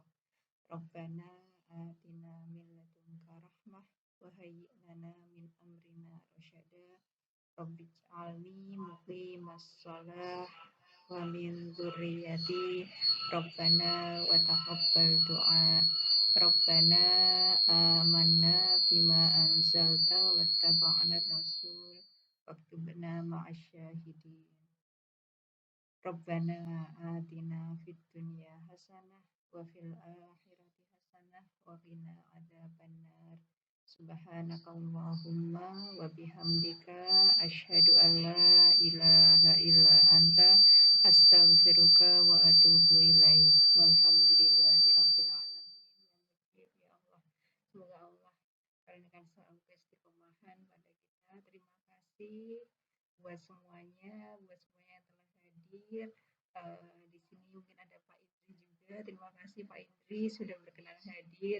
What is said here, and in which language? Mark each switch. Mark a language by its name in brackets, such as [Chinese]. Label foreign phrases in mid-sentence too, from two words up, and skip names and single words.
[Arabic] ربنا آتنا من لدنك رحمة وهيئ لنا من أمرنا رشدا. رب اجعلني مقيم الصلاة ومن ذريتي ربنا وتقبل دعاء. ربنا آمنا بما أنزلت واتبعنا الرسول واكتبنا مع الشاهدين. ربنا آتنا في الدنيا حسنة وفي الآخرة حسنة وقنا عذاب النار. سبحانك اللهم وبحمدك أشهد أن لا إله إلا أنت أستغفرك وأتوب إليك. والحمد لله رب العالمين. [Indonesian] Ya Allah, semoga Allah karuniakan selalu keistiqomahan pada kita. Terima kasih buat semuanya yang telah hadir. Di sini mungkin ada Pak Indri juga. Terima kasih Pak Indri sudah berkenan hadir.